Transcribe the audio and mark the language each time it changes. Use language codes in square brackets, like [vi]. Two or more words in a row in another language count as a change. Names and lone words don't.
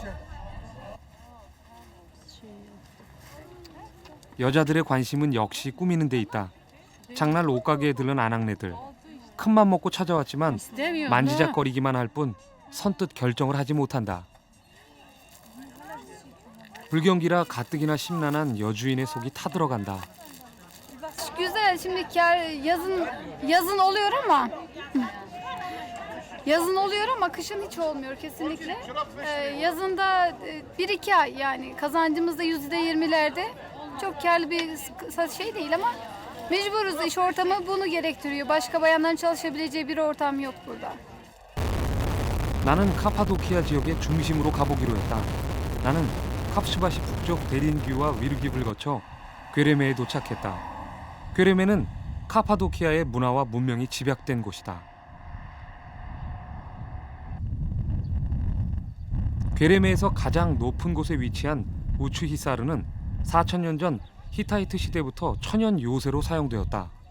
[ko] 여자들의 관심은 역시 꾸미는 데 있다. 장날 옷가게에 들른 아낙네들. 큰맘 먹고 찾아왔지만 만지작거리기만 할 뿐 선뜻 결정을 하지 못한다. 불경기라 가뜩이나 심란한 여주인의 속이 타들어간다. [tr] Güzel. Şimdi yazın oluyor ama kışın hiç olmuyor kesinlikle. Yazında 1-2 ay yani kazancımız da %20'lerde. Çok karlı bir şey değil ama mecburuz. İş ortamı bunu gerektiriyor. Başka bayanların çalışabileceği bir ortam yok burada. [ko] 나는 카파도키아 지역의 중심으로 가보기로 했다. 나는 캅슈바시 북쪽 데린규와 위르깁을 거쳐 괴레메에 도착했다. 괴레메는 카파도키아의 문화와 문명이 집약된 곳이다. 괴레메에서 가장 높은 곳에 위치한 우추히사르는 4000년 전 히타이트 시대부터 천연 요새로 사용되었다.